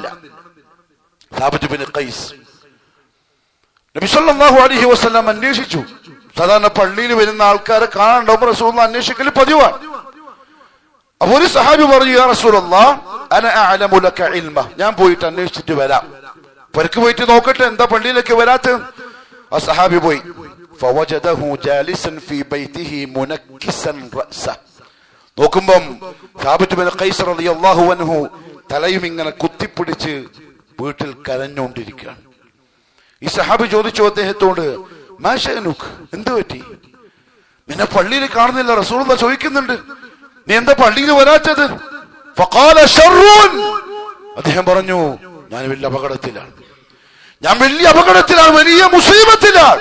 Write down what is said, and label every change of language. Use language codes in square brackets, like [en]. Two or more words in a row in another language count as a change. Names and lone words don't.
[ml] സാബിത്ത് ബിൻ ഖൈസ് നബി സല്ലല്ലാഹു അലൈഹി വസല്ലം അന്വേഷിച്ചു. സാധാരണ പള്ളിയിൽ വരുന്ന ആൾക്കാരെ കാണാണ്ടാവുമ്പോൾ റസൂലുള്ളാഹി അന്വേഷിക്കൽ പതിവാണ്. അപ്പൊ ഒരു സഹാബി പറഞ്ഞു, [ar] يا رسول الله أنا أعلم لك علمه, [ml] ഞാൻ പോയിട്ട് അന്വേഷിച്ചിട്ട് വരാം. പരക്ക് പോയിട്ട് നോക്കട്ടെ എന്താ പള്ളിയിലേക്ക് വരാത്ത. ആ സഹാബി പോയി. [ar] فوجده جالسا في بيته منكسا رأسه. [ml] നോക്കുമ്പം സാബിത്ത് ബിൻ ഖൈസ് റളിയല്ലാഹു അൻഹു തലയും ഇങ്ങനെ കുത്തിപ്പിടിച്ച് വീട്ടിൽ കരഞ്ഞുകൊണ്ടിരിക്കുകയാണ്. ഈ സഹാബി ചോദിച്ചു അദ്ദേഹത്തോട്, [ar] ما شأنك, [ml] എന്ത് പറ്റി? നിന്നെ പള്ളിയിൽ കാണുന്നില്ല. റസൂലുള്ളാഹി ചോദിക്കുന്നുണ്ട്, നീ എന്താ പള്ളിയിൽ വരാത്തത്? [ar] فقال شر, [ml] അദ്ദേഹം പറഞ്ഞു, ഞാൻ വലിയ അപകടത്തിലാണ്, വലിയ മുസീബത്തിലാണ്.